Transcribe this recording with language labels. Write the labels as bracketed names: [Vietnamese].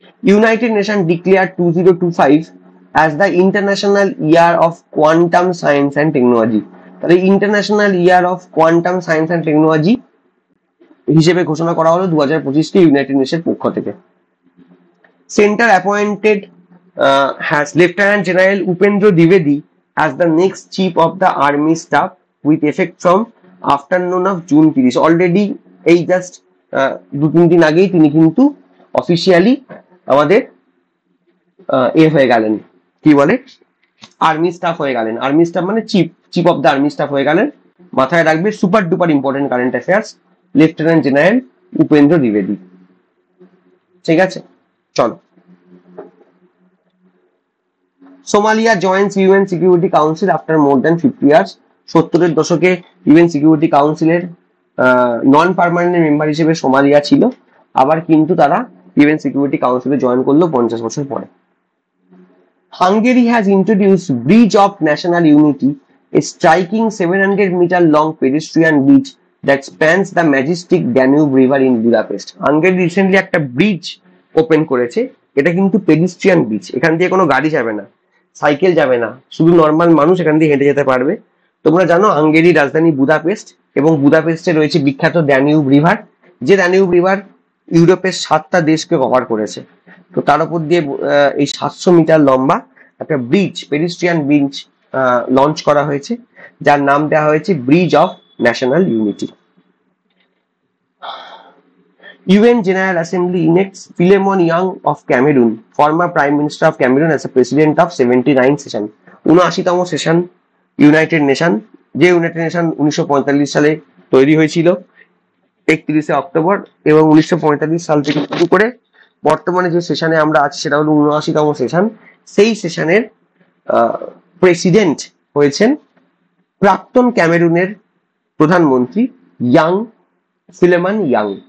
[English] United nation declare 2025 as the international year of quantum science and technology. [Bangla] তাহলে international year of quantum science and technology হিসেবে ঘোষণা করা হলো 2025কে United নেশনের পক্ষ থেকে। [English] Centre appointed has lieutenant general Upendra দ্বিবেদী as the next chief of the army staff with effect from afternoon of June 30। [Bangla] Already এই just 2-3 দিন আগেই তিনি কিন্তু অফিসিয়ালি আমাদের হয়ে গেলেন, কি বলে, আর্মি স্টাফ হয়ে গেলেন। আর্মি স্টাফ মানে chief of the army staff হয়ে গেলেন। মাথায় রাখবে, super duper important current affairs, lieutenant general Upendra দ্বিবেদী। ঠিক আছে, চলো। [English] Somalia joins UN security council after more than 50 years. [Bangla] 70-এর দশকে ইউএন সিকিউরিটি কাউন্সিলের নন পার্মানেন্ট মেম্বার হিসেবে সোমালিয়া ছিল, আবার কিন্তু তারা ইউএন সিকিউরিটি কাউন্সিলে জয়েন করলো 50 বছর পরে। [English] Hungary has introduced bridge of national unity, a striking 700 metre long pedestrian bridge that spans the majestic Danube river in Budapest. [Bangla] Hungary recently একটা ব্রিজ ওপেন করেছে, এটা কিন্তু পেডিস্ট্রিয়ান ব্রিজ, এখান দিয়ে কোনো গাড়ি যাবে না, সাইকেল যাবে না, শুধু নর্মাল মানুষ এখান দিয়ে হেঁটে যেতে পারবে। তোমরা জানো হাঙ্গেরির রাজধানী বুদাপেস্ট, এবং বুদাপেস্টে রয়েছে বিখ্যাত ড্যানিউব রিভার, যে ড্যানিউব রিভার ইউরোপের 7টা দেশকে কভার করেছে। তো তার উপর দিয়ে এই 700 মিটার লম্বা একটা ব্রিজ, পেডিস্ট্রিয়ান ব্রিজ লঞ্চ করা হয়েছে, যার নাম দেওয়া হয়েছে bridge of national unity. [English] UN General Assembly elects Philemon Young of Cameroon, former Prime Minister of Cameroon, as a President of 79 session. [Bangla] 79তম session United nation, যে ইউনাইটেড নেশন 1945 সালে তৈরি হয়েছিল 31শে অক্টোবর, এবং 1945 সাল থেকে শুরু করে বর্তমানে যে সেশনে আমরা আছি সেটা হলো 79তম সেশন। সেই সেশনের প্রেসিডেন্ট হয়েছেন প্রাক্তন ক্যামেরুনের প্রধানমন্ত্রী ফিলেমন ইয়াং।